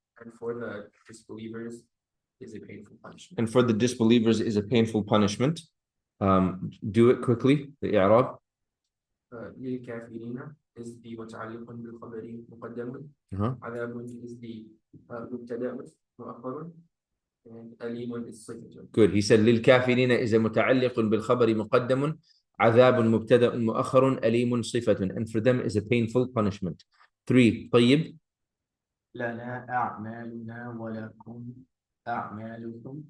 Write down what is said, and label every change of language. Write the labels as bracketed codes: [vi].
[en] And for the disbelievers is a painful punishment. And for the disbelievers is a painful punishment. Do it quickly, the i'rab. [ar] للكافرين is the متعلق بالخبر مقدم. عذاب is the مبتدأ مؤخر. [en] And أليم is صفة. Good. He said للكافرين is a [ar] متعلق بالخبر مقدم. عذاب مبتدأ مؤخر أليم صفة. [en] And for them is a painful punishment. [ar] 3. طيب. لنا أعمالنا ولكم أعمالكم.